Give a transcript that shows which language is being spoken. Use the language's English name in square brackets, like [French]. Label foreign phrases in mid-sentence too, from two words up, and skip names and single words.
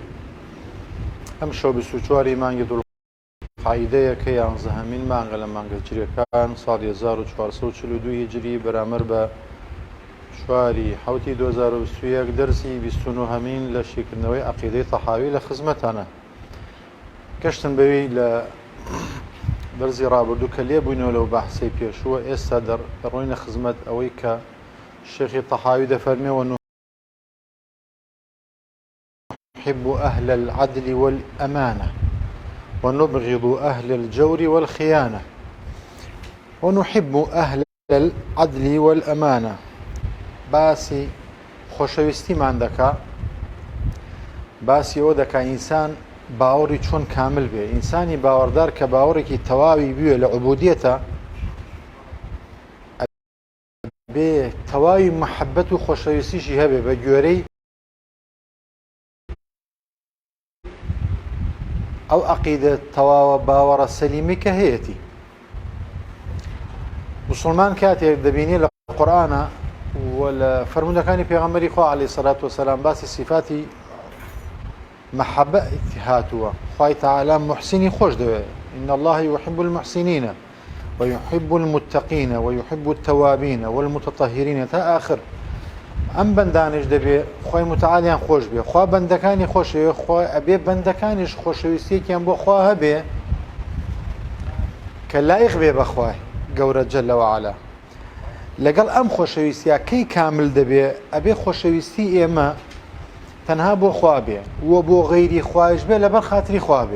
[Central Kurdish] ئەم شەو 24 مانگی دوڵقعیدەیە کە 11مین مانگە لە مانگە هیجریەکان ساڵی 1442 هیجری بەرامبەر بە 4/7 2021 دەرسی 29مین لە شیکردنەوەی عەقیدەی تەحاوی لە خزمەتانە. گەشتن بەوەی لە بەرزی ڕابردوو کە لێبووینەوە لەو بەحسەی پێشووە، ئێستا دەڕۆینە خزمەت ئەوەی کە شێخی تەحاوی دەفەرمێەوە: [Arabic] نحب أهل العدل والأمانة ونبغض أهل الجور والخيانة. ونحب أهل العدل والأمانة. [Central Kurdish] باسی خۆشەویستیمان دەکا، باسی ئەوە دەکا ئینسان باوەڕی چۆن کامل بێ. ئینسانی باوەڕدار کە باوەڕێکی تەواوی بوێ لە عوبودیەتە، بێ تەواوی محەبەت و خۆشەویستیشی هەبێ بە گوێرەی ئەو عەقیدە تەواوە باوەڕە سەلیمی کە هەیەی. موسڵمان کاتێک دەبینێ لە قورئانە و لە فەرموودەکانی پێغەمبەری خوا [Arabic] عەلەیهی سەلات وەسەلام [Central Kurdish] باسی صفاتی محەبەت هاتووە. خوای تەعالی محسینی خۆش دەوێت. [Arabic] إن الله يحب المحسنين ويحب المتقين ويحب التوابين والمتطهرين تا آخر. [Central Kurdish] ئەم بەندانش دەبێ خوای متعالیان خۆش بێ، خوا بەندەکانی خۆشەوێ، خوا ئەبێ بەندەکانیش خۆشەویستیەکیان بۆ خوا هەبێ کە لایق بێ بە خوای گەورە [Arabic] جەل وەعەلا. [Central Kurdish] لەگەڵ ئەم خۆشەویستیە کەی کامل دەبێ، ئەبێ خۆشەویستی ئێمە تەنها بۆ خوا بێ و بۆ غەیری خوایش بێ لەبەر خاتری خوا بێ.